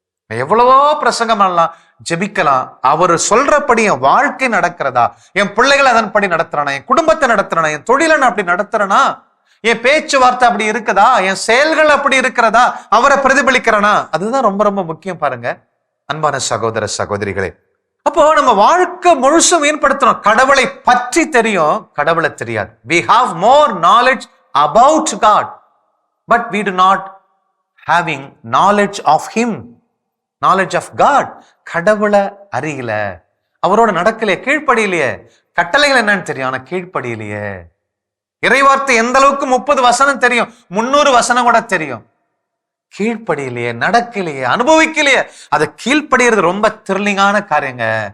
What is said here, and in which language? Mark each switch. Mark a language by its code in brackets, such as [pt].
[ta] எவ்வளவோ பிரசங்கம் பண்ணலாம், ஜெபிக்கலாம், அவர் சொல்றபடி என் வாழ்க்கை நடக்கிறதா, என் பிள்ளைகளை அதன்படி நடத்துறானா, என் குடும்பத்தை நடத்துறானா, என் தொழிலை நான் அப்படி நடத்துறேனா, என் பேச்சுவார்த்தை அப்படி இருக்குதா, என் செயல்கள் அப்படி இருக்கிறதா, அவரை பிரதிபலிக்கிறனா, அதுதான் ரொம்ப ரொம்ப முக்கியம். பாருங்க அன்பான சகோதர சகோதரிகளே, அப்போ நம்ம வாழ்க்கை முழுசும் மேம்படுத்தணும். கடவுளை பற்றி தெரியும், கடவுளை தெரியாது. [en] we have more knowledge about God, but we do not having knowledge of him, knowledge of God. [ta] கடவுளை அறியல, அவரோட நடக்கலையே, கீழ்ப்படியிலையே, கட்டளைகள் என்னன்னு தெரியும், ஆனா கீழ்ப்படியிலையே. இறைவார்த்தை எந்த அளவுக்கு 30 வசனம் தெரியும், 300 வசனம் கூட தெரியும். கீழ்ப்படியிலேயே, நடக்கலையே, அனுபவிக்கலையே. அதை கீழ்ப்படிறது ரொம்ப த்ரில்லிங்கான காரியங்க.